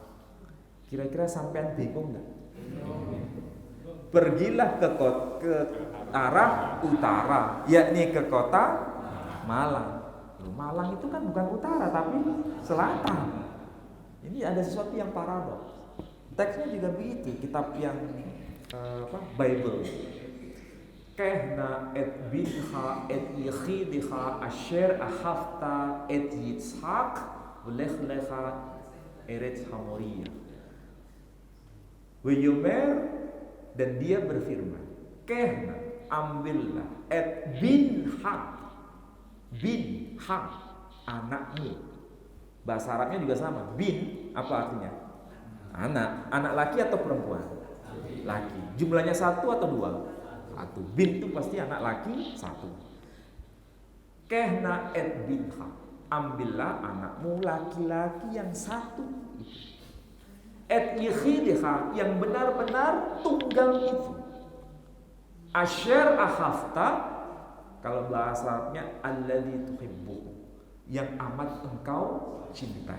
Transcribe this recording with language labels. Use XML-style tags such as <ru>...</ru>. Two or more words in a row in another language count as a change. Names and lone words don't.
<id>Kira-kira sampean bingung nggak? Pergilah ke arah utara, yakni ke kota Malang. Malang itu kan bukan utara tapi selatan. Ini ada sesuatu yang paradoks. Teksnya juga begitu, kitab yang Bible.</id> <he>קח נא את בנך את יחידך אשר אהבת את יצחק ולך לך ארץ המריה.</he> <id>Weyomer, dan dia berfirman, kehna, ambillah,</id> <he>את בנך,</he> <id>anakmu. Bahasa Arabnya juga sama. Bin, apa artinya? Anak laki atau perempuan? Laki. Jumlahnya satu atau dua? Satu. Bin itu pasti anak laki satu.</id> <he>קח נא את בנך,</he> <id>ambillah anakmu laki-laki yang satu.</id> <he>את יחידך,</he> <id>yang benar-benar tunggal itu.</id> <he>אשר אהבת,</he> <id>kalau bahasa Arabnya</id> <ar>الذي تحب,</ar> <id>yang amat engkau cintai.</id>